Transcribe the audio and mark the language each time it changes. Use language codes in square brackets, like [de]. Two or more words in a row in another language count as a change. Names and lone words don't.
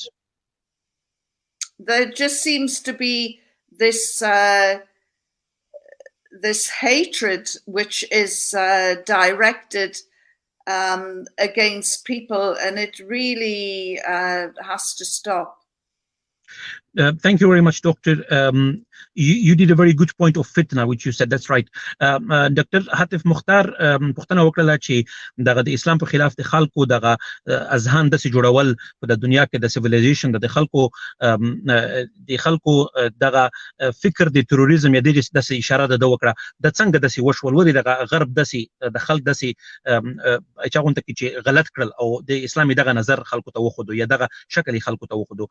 [en] There just seems to be this this hatred which is directed against people, and it really has to stop. Thank you very much, Doctor. You did a very good point of fitna, which you said. That's right. Dr. [ps] Hatif Mukhtar پوښتنه وکړه چې دغه د اسلام په خلاف د خلکو دغه اذهان داسې جوړول په د دنیا کې د سیویلایزیشن د خلکو دغه فکر د تروریزم یا داسې اشاره ده وکړه د څنګه داسې وشول ولې دغه غرب داسې د خلک داسې چاغونته کې چې غلط کړل او د اسلامي دغه نظر خلکو ته وښودو یا دغه شکل خلکو ته وښودو.